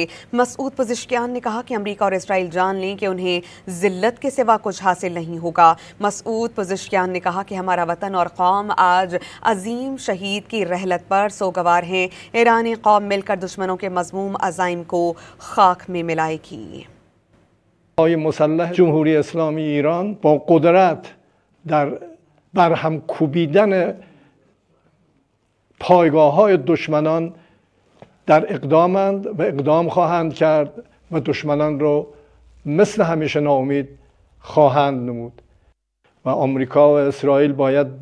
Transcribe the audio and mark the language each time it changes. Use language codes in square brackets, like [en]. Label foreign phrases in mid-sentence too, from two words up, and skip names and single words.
[ur] مسعود پزشکیان نے کہا کہ امریکہ اور اسرائیل جان لیں کہ انہیں ذلت کے سوا کچھ حاصل نہیں ہوگا. مسعود پزشکیان نے کہا کہ ہمارا وطن اور قوم آج عظیم شہید کی رحلت پر سوگوار ہیں. ایرانی قوم مل کر دشمنوں کے مذموم عزائم کو خاک میں ملائے گی. [fa] مسلح جمهوری اسلامی ایران با قدرت در برهم کوبیدن پایگاه‌های دشمنان در اقدامند و اقدام خواهند کرد و دشمنان رو مثل همیشه ناامید خواهند نمود و آمریکا و اسرائیل باید